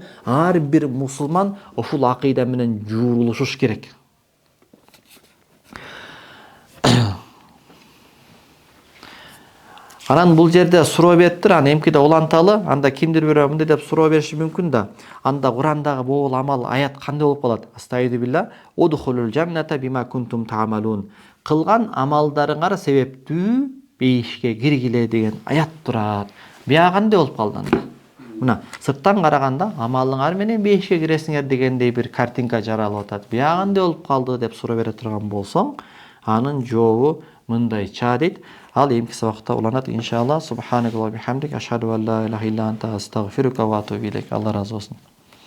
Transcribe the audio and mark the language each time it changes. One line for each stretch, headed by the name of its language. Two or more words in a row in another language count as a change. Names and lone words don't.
Kyrgyz: Ар бир мусулман ушул акыйда менен жуурулушуш керек. Анан бул жерде суроо бериптир, аны эмкиде уланталы, анда кимдир бирөө мындай деп суроо бериши мүмкүн да. Анда Курандагы бул амал аят кандай болуп калат?
Arabic: أستعيذ بالله، ادخلوا الجنة بما كنتم تعملون.
Kyrgyz: Кылган амалдарыңар себептүү бейишке киргиле деген аят турат. Бияга кандай болуп калды анда? Мына сырттан караганда амалыңар менен бейишке киресиңер дегендей бир картинка жаралып атат. Бияга кандай болуп калды деп суроо бере турган болсоң, анын жообу мындайча дейт. Ал эмки сабакта уланат иншалла.
Arabic: سبحانك اللهم وبحمدك، أشهد أن لا إله إلا أنت، أستغفرك وأتوب إليك.
Kyrgyz: Алла разы болсун.